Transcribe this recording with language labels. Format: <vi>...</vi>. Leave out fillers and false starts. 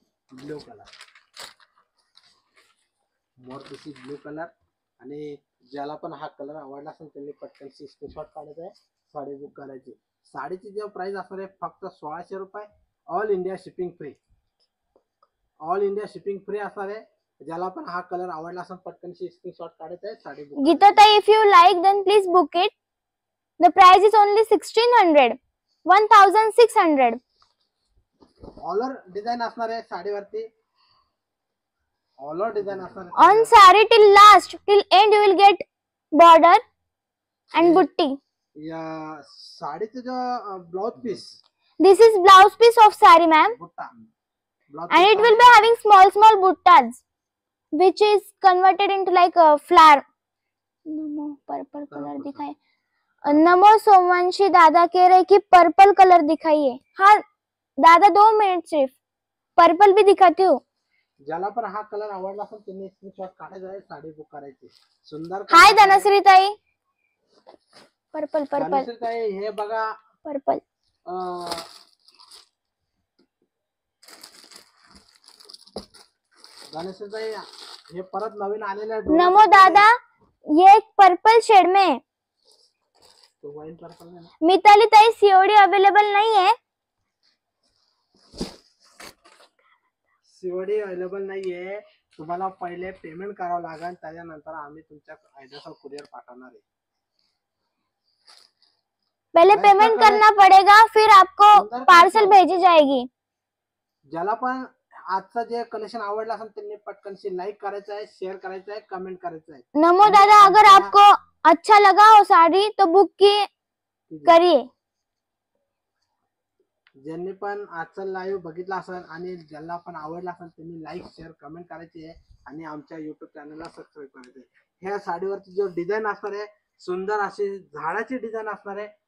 <en>Blue colour, मोर पीसी blue colour.</en> <mr>आणि ज्याला पण हा कलर आवडला असेल त्यांनी पटकन स्क्रीनशॉट काढायचा आहे, साडी बुक करायची. साडीची जो प्राइस असणार आहे फक्त 1600 रुपये.</mr> <en>All India shipping free. All India shipping free</en> <mr>असणार आहे. ज्याला पण हा कलर आवडला असेल पटकन स्क्रीनशॉट काढायचा आहे, साडी बुक.</mr> <en>गीता ताई, if you like then please book it. The price is only 1600, 1600.</en> <mr>All over design असणार आहे साडीवरती. ऑल ओव्हर डिझाईन असणार</mr> <en>On sari till last, till end you will get border and बुट्टी.</en> <mr>या साडीचं जो blouse piece,</mr> <en>This is blouse piece of sari ma'am.</en> <mr>बुट्टा</mr> <en>And it will be having small buttas which is converted into like a flower.</en> <hi>NaMo purple colour दिखाए. नमो सोमवंशी दादा कह रहे कि purple colour दिखाइए. हाँ दादा 2 मिनट सिर्फ पर्पल भी दिखाती हूँ.</hi> <mr>ज्याला पण हा कलर आवडला असेल त्यांनी स्क्रीनशॉट काढायचा आहे, साडी बुक करायची. सुंदर. हाय धनश्री ताई. पर्पल पर्पल धनश्री ताई हे बघा</mr> <en>Purple.</en> <mr>धनश्री हे परत नवीन आलेले.</mr> <hi>नमो दादा, ये एक पर्पल शेड में है. तो वाइन पर्पल है. मिताली ताई, सीओडी अवेलेबल नहीं है.</hi> <mr>सीओडी अवेलेबल नाहीये. तुम्हाला पहिले पेमेंट करावं लागेल, त्याच्यानंतर आम्ही तुमच्या ऍड्रेसवर कुरिअर पाठवणार आहे.</mr> <hi>पहले पेमेंट करना पड़ेगा, फिर आपको पार्सल भेजी जाएगी.</hi> <mr>ज्याला पण आजचं जे कलेक्शन आवडलं असेल त्यांनी पटकन लाईक करायचं आहे, शेअर करायचं आहे, कमेंट करायचं आहे.</mr> <hi>नमो दादा, अगर आपको अच्छा लगा हो साड़ी तो बुक करिए.</hi> <mr>ज्यांनी पण आजचं लाईव्ह बघितलं असेल आणि ज्यांना पण आवडलं असेल त्यांनी लाईक, शेअर, कमेंट करायची आहे आणि आमच्या युट्यूब चॅनलला सबस्क्राईब करायचं आहे. ह्या साडीवरची जो डिझाईन असणार आहे सुंदर अशी झाडाची डिझाइन असणार आहे.</mr>